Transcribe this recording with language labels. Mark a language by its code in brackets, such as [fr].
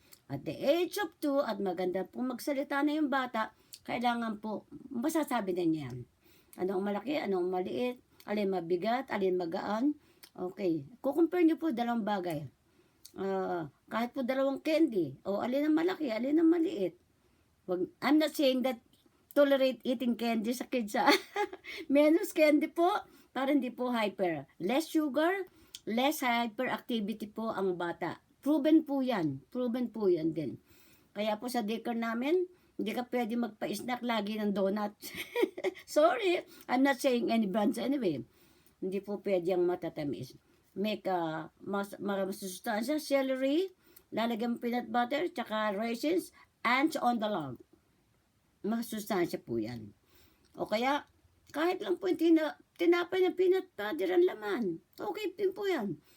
[en] At the age of 2, [tl] at maganda po magsalita na yung bata, kailangan po, masasabi na niya yan. Anong malaki, anong maliit, alin mabigat, alin magaan. Okay. Kukumpare niyo po dalawang bagay. Kahit po dalawang candy, o alin ang malaki, alin ang maliit. [en] I'm not saying that tolerate eating candy sa kids. [tl] Menos candy po, para hindi po hyper. [en] Less sugar, less hyperactivity [tl] po ang bata. Proven po yan. Proven po yan din. Kaya po sa daycare namin, hindi ka pwede magpa-snack lagi ng donut. [en] Sorry, I'm not saying any brands anyway. [tl] Hindi po pwede ang matatamis. Make masustansya, celery, lalagyan peanut butter, tsaka raisins, [en] ants on the log. [tl] Masustansya po yan. O kaya, kahit lang po yung tinapay ng peanut butter ang laman. Okay din po yan.